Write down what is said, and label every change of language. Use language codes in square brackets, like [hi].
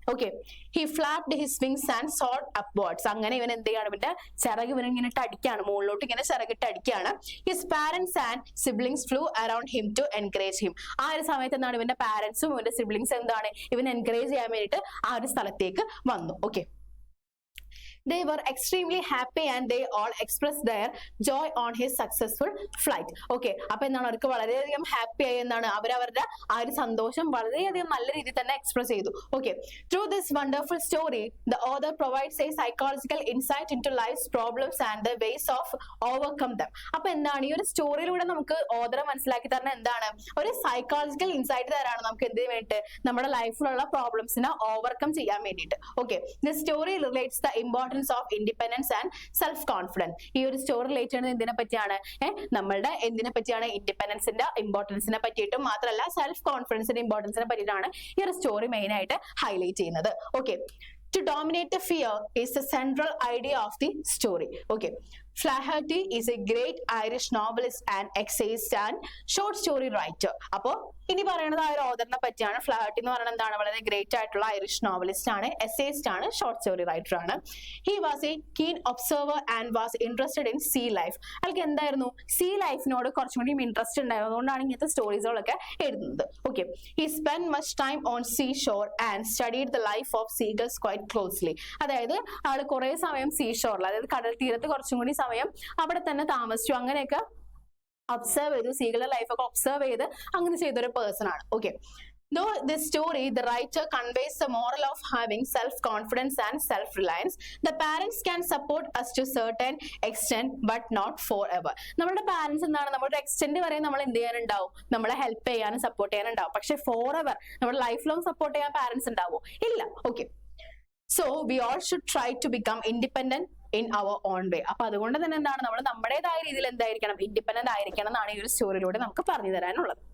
[ml] Okay, [en] He flapped his wings and soared upwards. [ml] അങ്ങനെ ഇവൻ എന്ത് ചെയ്യാണ്, ഇവന്റെ ചിറക് ഇവൻ ഇങ്ങനെ അടിക്കുകയാണ്, മുകളിലോട്ട് ഇങ്ങനെ ചിറകിട്ട് അടിക്കുകയാണ്. [en] His parents and siblings flew around him to encourage him. [ml] ആ ഒരു സമയത്ത് എന്താണ്, ഇവന്റെ പാരന്റ്സും ഇവന്റെ സിബ്ലിങ്സ് എന്താണ്, ഇവൻ എൻകറേജ് ചെയ്യാൻ വേണ്ടിയിട്ട് ആ ഒരു സ്ഥലത്തേക്ക് വന്നു. [en] Okay, they were extremely happy and they all expressed their joy on his successful flight. [ml] Okay, അപ്പൊ എന്താണ്, അവർക്ക് വളരെയധികം ഹാപ്പി ആയി എന്നാണ്, അവരവരുടെ ആ ഒരു സന്തോഷം വളരെയധികം നല്ല രീതിയിൽ തന്നെ എക്സ്പ്രസ് ചെയ്തു. [en] Okay, through this wonderful story the author provides a psychological insight into life's problems and the ways of overcome them. [ml] അപ്പൊ എന്താണ്, ഈ ഒരു സ്റ്റോറിയിലൂടെ നമുക്ക് ഓതറെ മനസ്സിലാക്കി തരുന്ന എന്താണ്, ഒരു സൈക്കോളജിക്കൽ ഇൻസൈറ്റ് തരാണ് നമുക്ക് എന്തിനു വേണ്ടിയിട്ട്, നമ്മുടെ ലൈഫിലുള്ള പ്രോബ്ലംസിനെ ഓവർകം ചെയ്യാൻ വേണ്ടിയിട്ട്. [en] Okay, the story relates the importance of independence and self confidence. [ml] ഈ ഒരു സ്റ്റോറി റിലേറ്റ് ചെയ്യുന്നത് എന്തിനെ പറ്റിയാണ്, നമ്മളുടെ എന്തിനെ പറ്റിയാണ്, ഇൻഡിപെൻഡൻസിന്റെ ഇമ്പോർട്ടൻസിനെ പറ്റിയിട്ടും മാത്രമല്ല സെൽഫ് കോൺഫിഡൻസിന്റെ ഇമ്പോർട്ടൻസിനെ പറ്റിയിട്ടാണ് ഈ ഒരു സ്റ്റോറി മെയിൻ ആയിട്ട് ഹൈലൈറ്റ് ചെയ്യുന്നത്. [en] Okay, to dominate the fear is the central idea of the story. Okay, Flaherty is a great Irish novelist and essayist and short story writer. [ml] അപ്പോ ഇനി പറയുന്നത് ആ ഒരു ഓതറിനെ പറ്റിയാണ്. ഫ്ലാഹർട്ടി എന്ന് പറയുന്നത് എന്താണ്, വളരെ ഗ്രേറ്റ് ആയിട്ടുള്ള ഐറിഷ് നോവലിസ്റ്റ് ആണ്, എസ്സേയിസ്റ്റ് ആണ്, ഷോർട്ട് സ്റ്റോറി റൈറ്റർ ആണ്. [en] He was a keen observer and was interested in sea life. [ml] അയാൾക്ക് എന്തായിരുന്നു, സീ ലൈഫിനോട് കുറച്ചും കൂടി ഇൻട്രസ്റ്റ് ഉണ്ടായിരുന്നു, അതുകൊണ്ടാണ് ഇങ്ങനത്തെ സ്റ്റോറീസുകളൊക്കെ എഴുതുന്നത്. [en] Okay, he spend much time on sea shore and studied the life of seagulls quite closely. [ml] അതായത് ആള് കുറെ സമയം സീ ഷോറിൽ, അതായത് കടൽ തീരത്ത് കുറച്ചും കൂടി സമയം അവിടെ തന്നെ താമസിച്ചു, അങ്ങനെയൊക്കെ ഒബ്സർവ് ചെയ്തു, സീകളുടെ ലൈഫൊക്കെ ഒബ്സർവ് ചെയ്ത് അങ്ങനെ ചെയ്തൊരു പേഴ്സൺ ആണ്. Okay, [en] Though this story, the writer conveys the moral of having self-confidence and self-reliance. The parents can support us to certain extent, but not forever. [ml] നമ്മളുടെ പാരന്റ്സ് എന്താണ്, നമ്മുടെ എക്സ്റ്റെന്റ് വരെ നമ്മൾ എന്ത് ചെയ്യാനുണ്ടാവും, നമ്മളെ ഹെൽപ്പ് ചെയ്യാനും സപ്പോർട്ട് ചെയ്യാനുണ്ടാവും. പക്ഷെ ഫോർ എവർ നമ്മുടെ ലൈഫ് ലോങ് സപ്പോർട്ട് ചെയ്യാൻ പാരന്റ്സ് ഉണ്ടാവോ? ഇല്ല. [en] Okay, so we all should try to become independent in our own way. [ml] അപ്പൊ അതുകൊണ്ട് തന്നെ എന്താണ്, നമ്മൾ നമ്മുടേതായ രീതിയിൽ എന്തായിരിക്കണം, ഇൻഡിപെൻഡന്റ് ആയിരിക്കണം എന്നാണ് ഈ ഒരു സ്റ്റോറിയിലൂടെ നമുക്ക് പറഞ്ഞു തരാനുള്ളത്.